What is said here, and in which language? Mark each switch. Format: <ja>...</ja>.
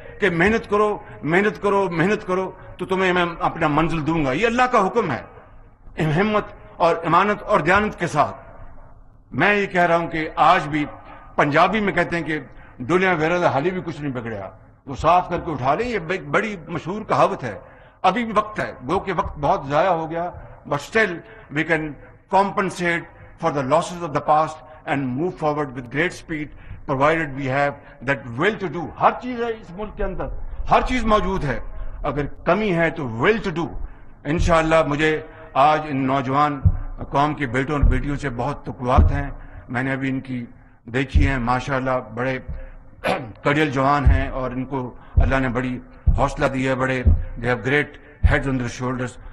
<ur>کہ محنت کرو محنت کرو محنت کرو تو تمہیں میں اپنا منزل دوں گا. یہ اللہ کا حکم ہے. ہمت اور امانت اور دیانت کے ساتھ میں یہ کہہ رہا ہوں کہ آج بھی پنجابی میں کہتے ہیں کہ</ur> <pa>دنیا ویرا حالی بھی کچھ نہیں بگڑیا,</pa> <ur>وہ صاف کر کے اٹھا لیں. یہ بڑی مشہور کہاوت ہے. ابھی بھی وقت ہے, گو کہ وقت بہت ضائع ہو گیا,</ur> <en>But still we can compensate for the losses of the past and move forward with great speed provided we have that will to do.</en> <ur>ہر چیز ہے اس ملک کے اندر, ہر چیز موجود ہے, اگر کمی ہے تو</ur> <en>will to do.</en> <ur>انشاءاللہ مجھے آج ان نوجوان قوم کے بیٹوں اور بیٹیوں سے بہت توقعات ہیں. میں نے ابھی ان کی دیکھی ہیں, ماشاءاللہ بڑے کڑیل جوان ہیں اور ان کو اللہ نے بڑی حوصلہ دی ہے, بڑے</ur> <en>they have great heads on their shoulders.</en>